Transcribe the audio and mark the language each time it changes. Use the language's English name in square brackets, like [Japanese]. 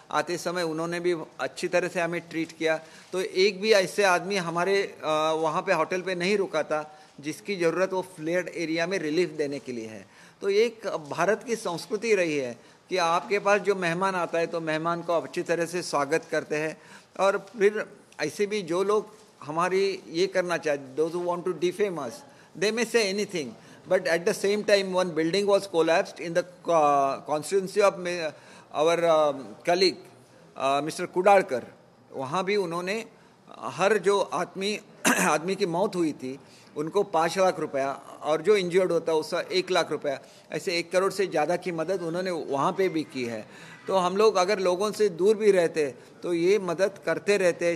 [Hindi] आते समय उन्होंने भी अच्छी तरह से हमें ट्रीट किया. तो एक भी ऐसे आदमी हमारे वहाँ पे होटल पे नहीं रुका था जिसकी ज़रूरत वो फ्लड एरिया में रिलीफ देने के लिए है. तो एक भारत की संस्कृति रही है कि आपके पास जो मेहमान आता है तो मेहमान को अच्छी तरह से स्वागत करते हैं. और फिर ऐसे भी जो लोग हमारी ये करना चाहते, [English] those who want to defame us, they may say anything, but at the same time one building was collapsed in the constituency of our colleague Mr. Kudalkar. [Hindi] वहाँ भी उन्होंने हर जो आदमी की मौत हुई थी उनको 5 लाख रुपया, और जो इंजर्ड होता है उसका 1 लाख रुपया, ऐसे 1 करोड़ से ज़्यादा की मदद उन्होंने वहाँ पे भी की है. तो हम लोग अगर लोगों से दूर भी रहते तो ये मदद करते रहते हैं.